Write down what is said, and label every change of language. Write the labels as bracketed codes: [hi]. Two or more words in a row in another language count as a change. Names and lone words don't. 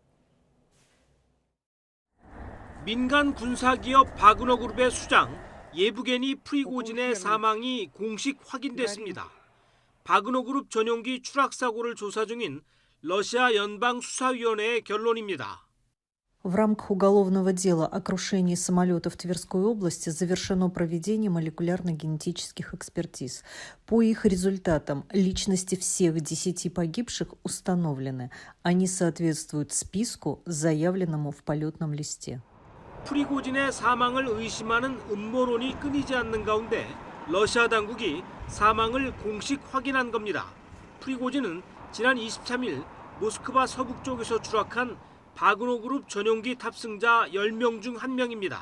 [ko] 민간 군사기업 바그너 그룹의 수장 예브게니 프리고진의 사망이 공식 확인됐습니다. 바그너 그룹 전용기 추락 사고를 조사 중인 러시아 연방수사위원회의 결론입니다. [ru] В рамках уголовного дела о крушении самолета в Тверской области завершено проведение молекулярно-генетических экспертиз. По их результатам личности всех 10 погибших установлены. Они соответствуют списку, заявленному в полетном листе. [ko] 프리고진의 사망을 의심하는 음모론이 끊이지 않는 가운데 러시아 당국이 사망을 공식 확인한 겁니다. 프리고진은 지난 23일 모스크바 서북쪽에서 추락한 바그너 그룹 전용기 탑승자 10명 중 1명입니다.